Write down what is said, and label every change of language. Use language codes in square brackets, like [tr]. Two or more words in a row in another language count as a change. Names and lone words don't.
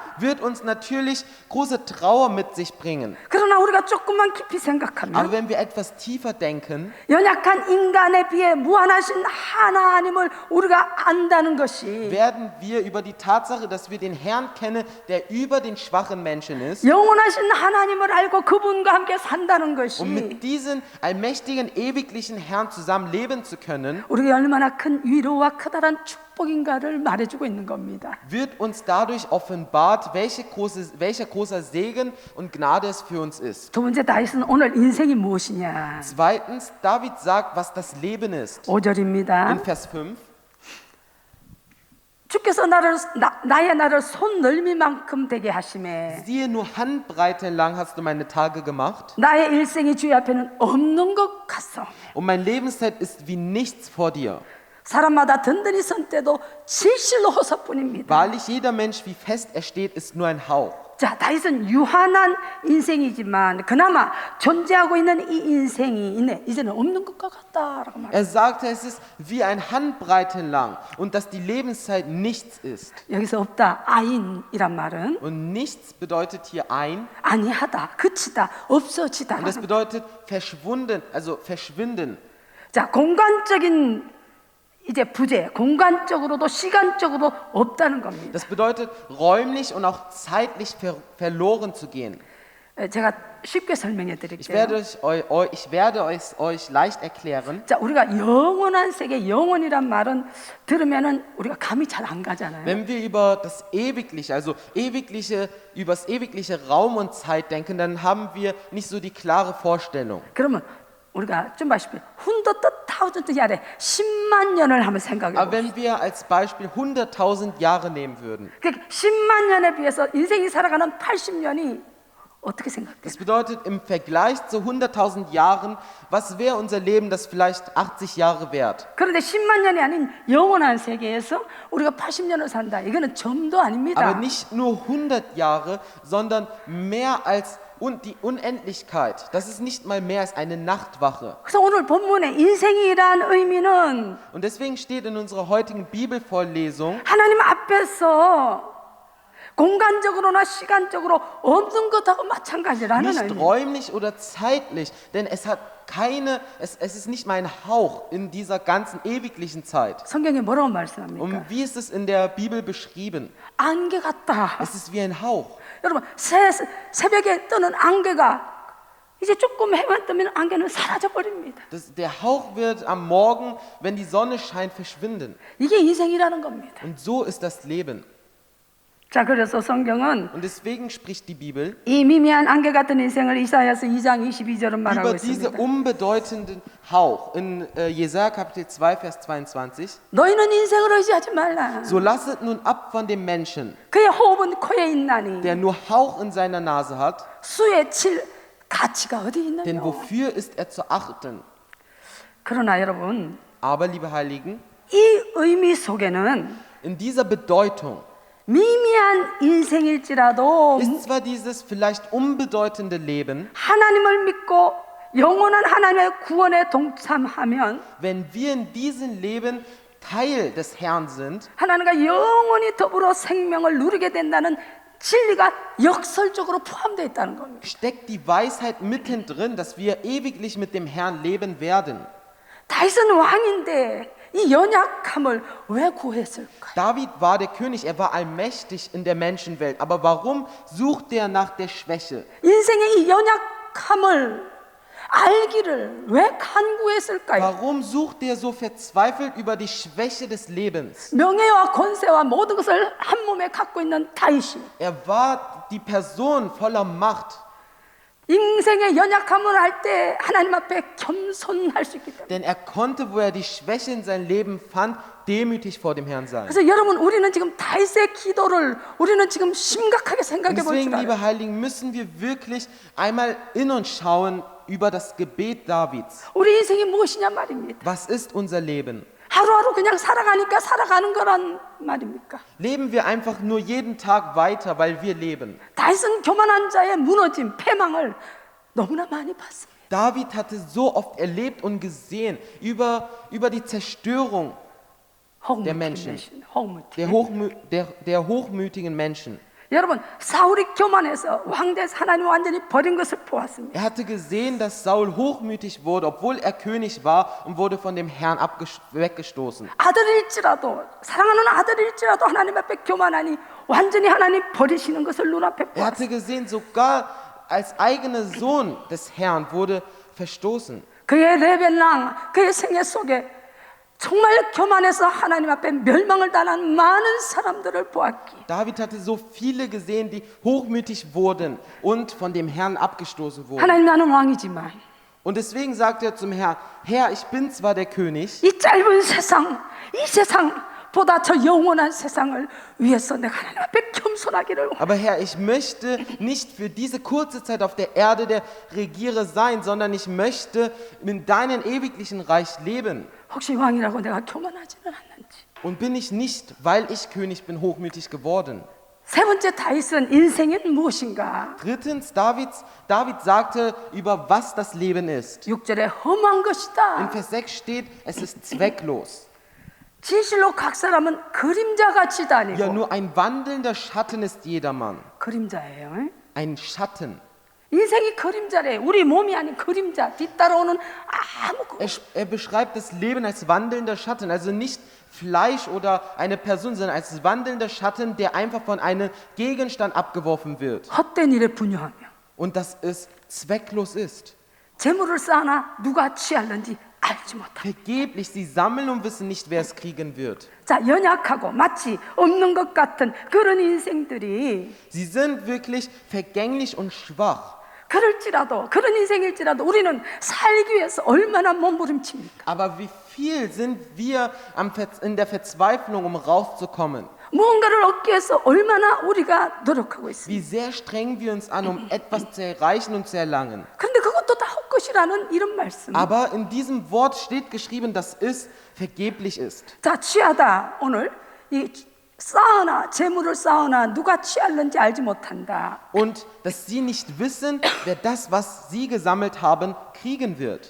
[de] wird uns natürlich große Trauer mit sich bringen. [ko] 그러나 우리가 조금만 깊이 [de] Aber [ko] 생각하면 [de] wenn wir etwas tiefer denken, [ko] 연약한 인간에 비해 무한하신 하나님을 우리가 안다는 것이 [de] werden wir über die Tatsache, dass wir den Herrn kennen, der über den schwachen Menschen ist, [ko] 영원하신 하나님을 알고 그분과 함께 산다는 것이 [de] um mit diesem allmächtigen, ewiglichen Herrn zusammen leben zu können, [ko] 우리에게 얼마나 큰 위로와 커다란 축복인가를 말해주고 있는 겁니다. [de] wird uns dadurch offenbart, welcher großer Segen und Gnade es für uns ist. [ko] 두 번째 다윗은 오늘 인생이 무엇이냐? [de] Zweitens, David sagt, was das Leben ist. [ko] 5절입니다. [de] In Vers 5. [ko] 주께서 나의 나를 손 넓이만큼 되게 하심에 [de] Siehe, nur Handbreite lang hast du meine Tage gemacht [ko] 나의 일생이 주의 앞에는 없는 것 같소. [de] und mein Lebenszeit ist wie nichts vor dir. [ko] 사람마다 든든히 선 때도 실실로 호사뿐입니다. [de] Wahrlich, jeder Mensch, wie fest er steht, ist nur ein Hauch. [ko] 자, 다윗은 유한한 인생이지만 그나마 존재하고 있는 이 인생이 있네. 이제는 없는 것과 같다라고 말해요. [de] Er sagte, es ist wie ein Handbreite lang und dass die Lebenszeit nichts ist. [ko] 여기서 없다, 아인이란 말은 [de] Und nichts bedeutet hier ein [ko] 아니하다, 그치다, 없어지다. [de] und das bedeutet verschwunden, also verschwinden. [ko] 자, 공간적인 이제 부재, 공간적으로도 시간적으로도 없다는 겁니다. [de] Das bedeutet räumlich und auch zeitlich verloren zu gehen. [ko] 제가 쉽게 설명해 [de] Ich [ko] 드릴게요. [de] werde euch leicht erklären. [ko] 자, 우리가 영원한 세계, 영원이란 말은 들으면은 우리가 감이 잘 안 가잖아요. [de] Wenn wir über das Ewigliche, also über das ewigliche Raum und Zeit denken, dann haben wir nicht so die klare Vorstellung. [ko] 그러면 우리가 좀 봐시피 100,000 Jahre 10만 년을 한번 생각해 [de] Aber [ko] 보세요. [de] wenn wir als Beispiel 100.000 Jahre nehmen würden, [ko] 그러니까 10만 년에 비해서 인생이 살아가는 80년이 어떻게 생각돼요? [de] das bedeutet im Vergleich zu 100.000 Jahren, was wäre unser Leben, das vielleicht 80 Jahre währt? [ko] 그런데 10만 년이 아닌 영원한 세계에서 우리가 80년을 산다. 이거는 점도 아닙니다. [de] Aber nicht nur 100 Jahre, sondern mehr als die Unendlichkeit. Das ist nicht mal mehr als eine Nachtwache. [ko] 그래서 오늘 본문에 인생이란 의미는 [de] Und deswegen steht in unserer heutigen Bibelvorlesung, [ko] 하나님 앞에서 공간적으로나 시간적으로 없는 것하고 마찬가지라는 [de] nicht [ko] 의미. [de] räumlich oder zeitlich, denn es ist nicht mal ein Hauch in dieser ganzen ewiglichen Zeit. [ko] 성경에 뭐라고 말씀합니까? [de] Und wie ist es in der Bibel beschrieben? [ko] 안개 같다. [de] Es ist wie ein Hauch. [ko] 여러분 새벽에 뜨는 안개가 이제 조금 해만 뜨면 안개는 사라져 버립니다. [de] Der Hauch wird am Morgen, wenn die Sonne scheint, verschwinden. [ko] 이게 인생이라는 겁니다. [de] Und so ist das Leben. [ko] 자, 그래서 성경은 [de] Und deswegen spricht die Bibel [ko] 이 미미한 안개 같은 인생을 이사야서 2장 22절은 말하고 [de] über diese [ko] 있습니다. [de] unbedeutenden Hauch in Jesaja Kapitel 2, Vers 22. [ko] 너희는 인생을 의지하지 말라. [de] So lasset nun ab von dem Menschen, [ko] 그의 호흡은 코에 있나니 [de] der nur Hauch in seiner Nase hat, [ko] 수에 칠 가치가 어디 [de] denn [ko] 있느냐. [de] wofür ist er zu achten? [ko] 그러나 여러분, [de] Aber, liebe Heiligen, [ko] 이 의미 속에는 [de] in dieser Bedeutung [ko] 미미한 인생일지라도 [de] ist zwar dieses vielleicht unbedeutende Leben, [ko] 하나님을 믿고 영원한 하나님의 구원에 동참하면 [de] wenn wir in diesem Leben Teil des Herrn sind, [ko] 하나님과 영원히 더불어 생명을 누리게 된다는 진리가 역설적으로 포함되어 있다는 겁니다. [de] steckt die Weisheit mittendrin, dass wir ewiglich mit dem Herrn leben werden. [ko] 다윗은 왕인데 이 연약함을 왜 구했을까요? [de] David war der König, er war allmächtig in der Menschenwelt, aber warum sucht er nach der Schwäche? [ko] 인생의 이 연약함을 알기를 왜 간구했을까요? [de] Warum sucht er so verzweifelt über die Schwäche des Lebens? [ko] 명예와 권세와 모든 것을 한 몸에 갖고 있는 다윗이 [de] Er war die Person voller Macht, [ko] 인생의 연약함을 할 때 하나님 앞에 겸손할 수 있기 때문에. [de] denn er konnte, wo er die Schwäche in sein Leben fand, demütig vor dem Herrn sein. [ko] 그래서 여러분, 우리는 지금 다윗의 기도를 우리는 지금 심각하게 [de] Und [ko] 생각해 볼 [de] deswegen, [ko] 줄 알아요. [de] liebe Heiligen, müssen wir wirklich einmal in uns schauen über das Gebet Davids. [ko] 우리 인생이 무엇이냐 말입니다. [de] Was ist unser Leben? [ko] 하루하루 그냥 살아가니까 살아가는 거란 말입니까? [de] Leben wir einfach nur jeden Tag weiter, weil wir leben? [ko] 다윗은 교만한 자의 무너짐, 패망을 너무나 많이 봤습니다. [de] David hatte so oft erlebt und gesehen über die Zerstörung der Menschen, der hochmütigen Menschen. [ko] 여러분, 사울이 교만해서 왕대에서 하나님 완전히 버린 것을 보았습니다. [de] Er hatte gesehen, dass Saul hochmütig wurde, obwohl er König war und wurde von dem Herrn weggestoßen. [ko] 아들일지라도 사랑하는 아들일지라도 하나님 앞에 교만하니 완전히 하나님 버리시는 것을 눈앞에 [de] Er hatte [ko] 보았습니다. [de] gesehen, sogar als eigener Sohn des Herrn wurde verstoßen. [ko] 그의 레벨랑 그의 생애 속에 정말 교만해서 하나님 앞에 멸망을 당한 많은 사람들을 보았기에 [de] David hatte so viele gesehen, die hochmütig wurden und von dem Herrn abgestoßen wurden. [ko] 하나님 나는 왕이지만 [de] Und deswegen sagt er zum Herrn, Herr, ich bin zwar der König, [ko] 이 짧은 세상, 이 세상보다 저 영원한 세상을 위해서 내가 하나님 앞에 겸손하기를 [de] aber Herr, ich möchte nicht für diese kurze Zeit auf der Erde der Regierer sein, sondern ich möchte in deinem ewiglichen Reich leben. [ko] 혹시 왕이라고 내가 교만하지는 않는지. [de] Und bin ich nicht, weil ich König bin, hochmütig geworden. [ko] 세 번째 다윗은 인생은 무엇인가? [de] Drittens, David sagte, über was das Leben ist. [ko] 6절에 험한 [de] In [ko] 것이다. [de] Vers 6 steht, es ist zwecklos. [ko] 진실로 각 사람은 그림자같이 [de] Ja, [ko] 다니고 [de] nur ein wandelnder Schatten ist jedermann. [ko] 그림자예요. [de] Ein Schatten. [ko] 인생이 그림자래. 우리 몸이 아닌 그림자. 뒤따라오는 아무 [de] Er beschreibt das Leben als wandelnder Schatten, also nicht Fleisch oder eine Person, sondern als wandelnder Schatten, der einfach von einem Gegenstand abgeworfen wird. [ko] 헛된 일에 분유하며 [de] Und dass es zwecklos ist. [ko] 재물을 쌓아나 누가 취할는지 알지 못하고. [de] Vergeblich, sie sammeln und wissen nicht, wer es kriegen wird. [ko] 자, 연약하고 마치 없는 것 같은 그런 인생들이 [de] Sie sind wirklich vergänglich und schwach. [ko] 그럴지라도 그런 인생일지라도 우리는 살기 위해서 얼마나 몸부림칩니까? [de] Aber wie viel sind wir in der Verzweiflung, um rauszukommen? [ko] 무언가를 얻기 위해서 얼마나 우리가 노력하고 있습니다. [de] Wie sehr strengen wir uns an, um etwas zu erreichen und zu erlangen? [ko] 그런데 그것도 다 헛것이라는 이런 말씀. [de] Aber in diesem Wort steht geschrieben, dass es vergeblich ist. [ko] 자, 취하다. 오늘 이 쌓으나 재물을 쌓으나 누가 취할는지 알지 못한다. [de] Und dass sie nicht wissen, wer das, was sie gesammelt haben, kriegen wird.